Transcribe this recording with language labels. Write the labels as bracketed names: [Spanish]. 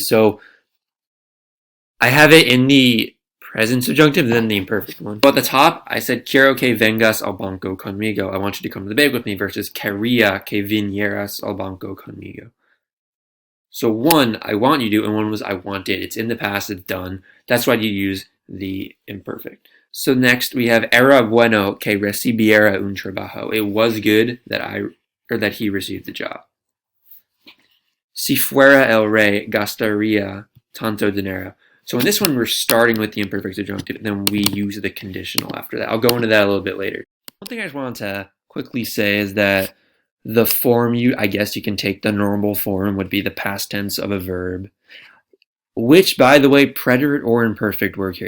[English] So I have it in the present subjunctive, then the imperfect one. So at the top, I said, [Spanish] quiero que vengas al banco conmigo. [English] I want you to come to the bank with me, versus [Spanish] quería que vinieras al banco conmigo. [English] So one, I want you to, and one was I wanted. It's in the past, it's done. That's why you use the imperfect. So next we have [Spanish] era bueno que recibiera un trabajo. [English] It was good that he received the job. [Spanish] Si fuera el rey gastaría tanto dinero. [English] So in this one, we're starting with the imperfect subjunctive, and then we use the conditional after that. I'll go into that a little bit later. One thing I just wanted to quickly say is that the form I guess you can take the normal form would be the past tense of a verb, which, by the way, preterite or imperfect work here.